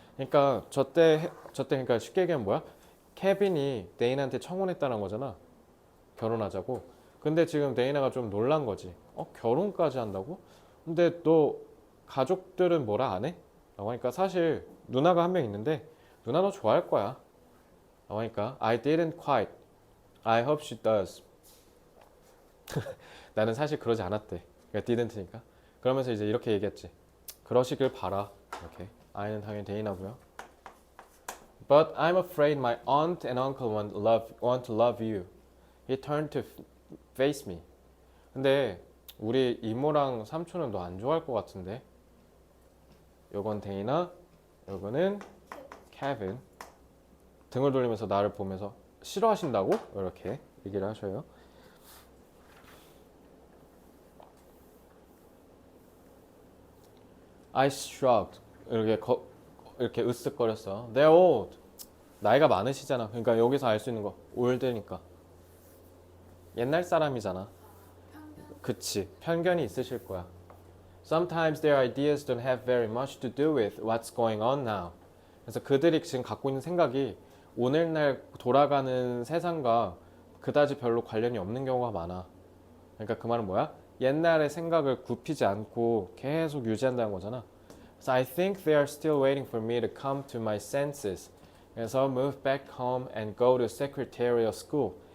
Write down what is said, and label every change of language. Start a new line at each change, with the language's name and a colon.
Korean: 그러니까 저때 그러니까 쉽게 얘기하면 뭐야? 케빈이 데이나한테 청혼했다는 거잖아. 결혼하자고. 근데 지금 데이나가 좀 놀란 거지. 결혼까지 한다고? 근데 너 가족들은 뭐라 안 해? 라고 하니까 사실 누나가 한 명 있는데 누나 너 좋아할 거야. 라고 하니까
English: I didn't quite. I hope she does.
Korean: 나는 사실 그러지 않았대. 그러니까 didn't니까. 그러면서 이제 이렇게 얘기했지. 그러시길 바라. 이렇게. I는 당연히 데이나고요.
English: But I'm afraid my aunt and uncle want to love you. He turned to face me.
Korean: 근데 우리 이모랑 삼촌은 너 안 좋아할 것 같은데. 요건 데이나, 요거는 케빈. 등을 돌리면서 나를 보면서 싫어하신다고? 이렇게 얘기를 하셔요.
English: I shrugged.
Korean: 이렇게 으쓱거렸어.
English: They're old.
Korean: 나이가 많으시잖아. 그러니까 여기서 알 수 있는 거 old니까 옛날 사람이잖아. 편견? 그치. 편견이 있으실 거야.
English: Sometimes their ideas don't have very much to do with what's going on now.
Korean: 그래서 그들이 지금 갖고 있는 생각이 오늘날 돌아가는 세상과 그다지 별로 관련이 없는 경우가 많아. 그러니까 그 말은 뭐야? 옛날의 생각을 굽히지 않고 계속 유지한다는 거잖아.
English: So I think they are still waiting for me to come to my senses.
Korean: 그래서
English: move back home and go to secretarial school.